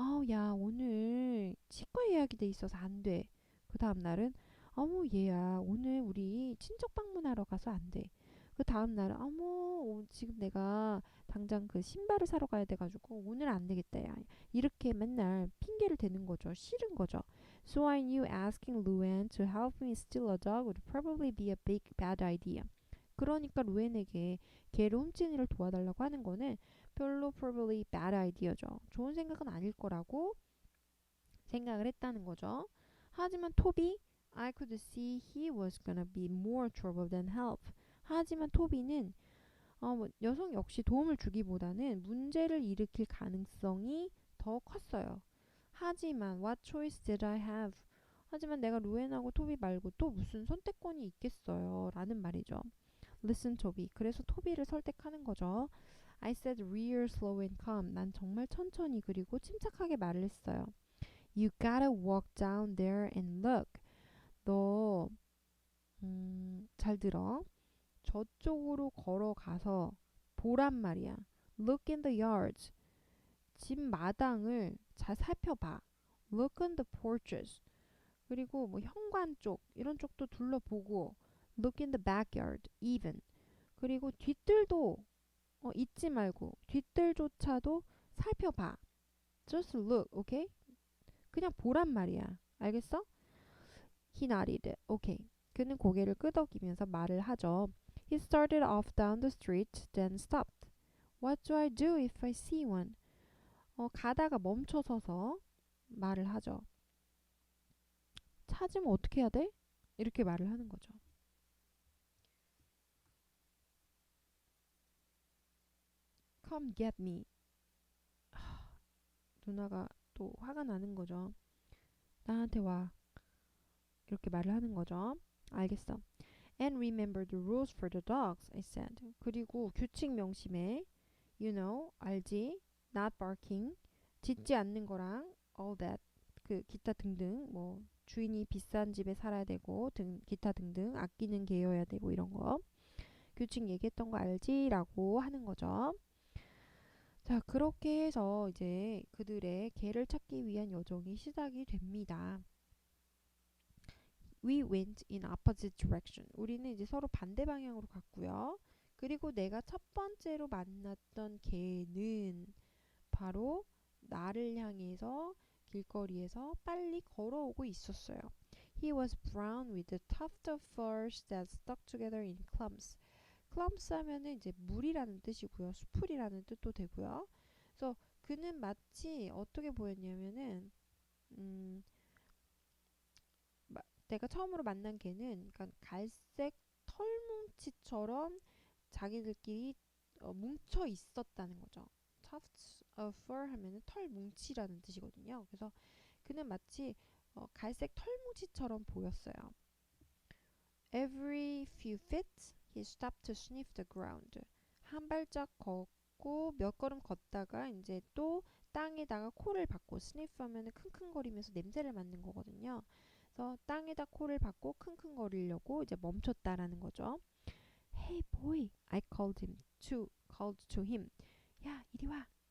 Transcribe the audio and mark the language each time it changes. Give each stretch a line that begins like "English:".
Korean: 야, 오늘 치과 예약이 돼 있어서 안 돼. 그 다음 날은, 어머, 얘야, 오늘 우리 친척 방문하러 가서 안 돼. 그 다음 날은, 어머, 지금 내가 당장 그 신발을 사러 가야 돼가지고 오늘 안 되겠다, 야. 이렇게 맨날 핑계를 대는 거죠. 싫은 거죠.
English: So I knew asking Luann to help me steal a dog would probably be a big bad idea.
Korean: 그러니까 루엔에게 개를 훔치는 일을 도와달라고 하는 거는 별로
English: probably bad idea
Korean: 죠. 좋은 생각은 아닐 거라고 생각을 했다는 거죠. 하지만 토비,
English: I could see he was gonna be more trouble than help.
Korean: 하지만 토비는 여성 역시 도움을 주기보다는 문제를 일으킬 가능성이 더 컸어요. 하지만
English: what choice did I have?
Korean: 하지만 내가 루엔하고 토비 말고 또 무슨 선택권이 있겠어요. 라는 말이죠.
English: Listen,
Korean: 토비. 그래서 토비를 설득하는 거죠.
English: I said real slow and calm.
Korean: 난 정말 천천히 그리고 침착하게 말을 했어요.
English: You gotta walk down there and look.
Korean: 너, 잘 들어. 저쪽으로 걸어가서 보란 말이야.
English: Look in the yards.
Korean: 집 마당을 잘 살펴봐.
English: Look in the porches.
Korean: 그리고 뭐 현관 쪽 이런 쪽도 둘러보고
English: Look in the backyard even.
Korean: 그리고 뒤뜰도 잊지 말고 뒤뜰조차도 살펴봐.
English: Just look, okay?
Korean: 그냥 보란 말이야. 알겠어?
English: He nodded. Okay.
Korean: 그는 고개를 끄덕이면서 말을 하죠.
English: He started off down the street, then stopped. What do I do if I see one?
Korean: 가다가 멈춰서서 말을 하죠. 찾으면 어떻게 해야 돼? 이렇게 말을 하는 거죠.
English: Come get me.
Korean: 누나가 또 화가 나는 거죠. 나한테 와. 이렇게 말을 하는 거죠. 알겠어.
English: And remember the rules for the dogs, I said.
Korean: 그리고 규칙 명심해.
English: You know,
Korean: 알지?
English: Not barking.
Korean: 짖지 않는 거랑
English: all that.
Korean: 그 기타 등등 뭐 주인이 비싼 집에 살아야 되고 기타 등등 아끼는 개여야 되고 이런 거. 규칙 얘기했던 거 알지? 라고 하는 거죠. 자, 그렇게 해서 이제 그들의 개를 찾기 위한 여정이 시작이 됩니다.
English: We went in opposite direction.
Korean: 우리는 이제 서로 반대 방향으로 갔고요. 그리고 내가 첫 번째로 만났던 개는 바로 나를 향해서 길거리에서 빨리 걸어오고 있었어요.
English: He was brown with a tuft of furs that stuck together in clumps.
Korean: clumps 하면은 이제 물이라는 뜻이고요. 수풀이라는 뜻도 되고요. 그래서 그는 마치 어떻게 보였냐면은 음, 내가 처음으로 만난 개는 그러니까 갈색 털뭉치처럼 자기들끼리 뭉쳐 있었다는 거죠. tufts of fur 하면은 털뭉치라는 뜻이거든요. 그래서 그는 마치 갈색 털뭉치처럼 보였어요.
English: Every few feet he stopped to sniff the ground.
Korean: 한 발짝 걷고 몇 걸음 걷다가 이제 또 땅에다가 코를 박고 sniff 하면은 킁킁거리면서 냄새를 맡는 거거든요. 그래서 땅에다 코를 박고 킁킁거리려고 이제 멈췄다라는 거죠.
English: Hey boy, I called to him.
Korean: 야, 이리 와.